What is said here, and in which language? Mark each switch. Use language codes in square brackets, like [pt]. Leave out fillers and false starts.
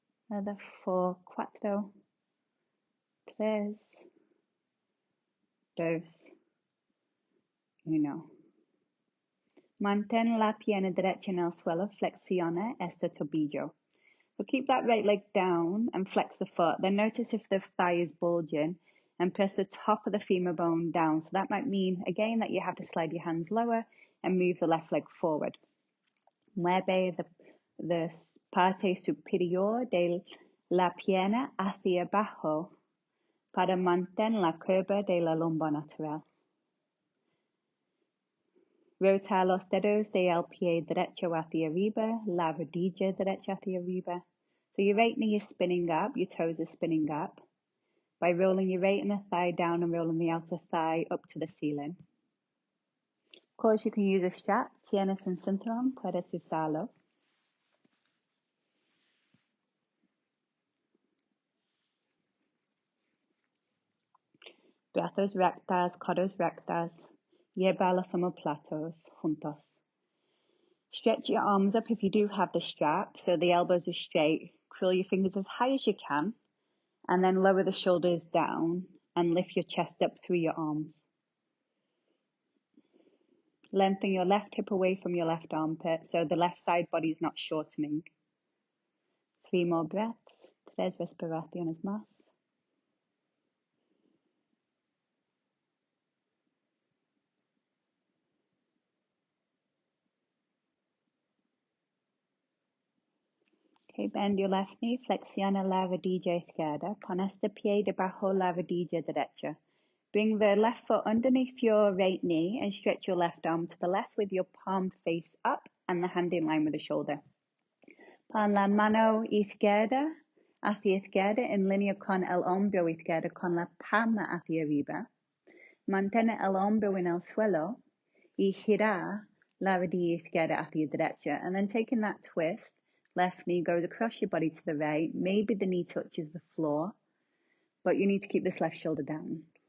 [en] Another 4, 4, 3, 2, 1. [es] Mantén la pierna derecha en el suelo, flexiona este tobillo. [en] So keep that right leg down and flex the foot. Then notice if the thigh is bulging and press the top of the femur bone down. So that might mean, again, that you have to slide your hands lower and move the left leg forward. [es] Mueve the parte superior de la pierna hacia abajo para mantener la curva de la lumbar natural. Rota los dedos del pie derecho hacia arriba, la rodilla derecha hacia arriba. [en] So your right knee is spinning up, your toes are spinning up. By rolling your right inner thigh down and rolling the outer thigh up to the ceiling. Of course, you can use a strap. [es] Tienes un cinturón, puedes usarlo. Brazos rectas, codos rectas. Lleva los omoplatos juntos. [en] Stretch your arms up if you do have the strap, so the elbows are straight. Curl your fingers as high as you can, and then lower the shoulders down and lift your chest up through your arms. Lengthen your left hip away from your left armpit, so the left side body is not shortening. 3 more breaths. [es] 3 respiraciones más. [en] Okay, bend your left knee, [es] flexiona la rodilla izquierda. Pon este pie debajo la rodilla derecha. [en] Bring the left foot underneath your right knee and stretch your left arm to the left with your palm face up and the hand in line with the shoulder. [es] Pon la mano izquierda hacia izquierda en línea con el hombro izquierdo con la palma hacia arriba. Mantén el hombro en el suelo y gira la rodilla izquierda hacia derecha. [en] And then taking that twist, left knee goes across your body to the right. Maybe the knee touches the floor, but you need to keep this left shoulder down.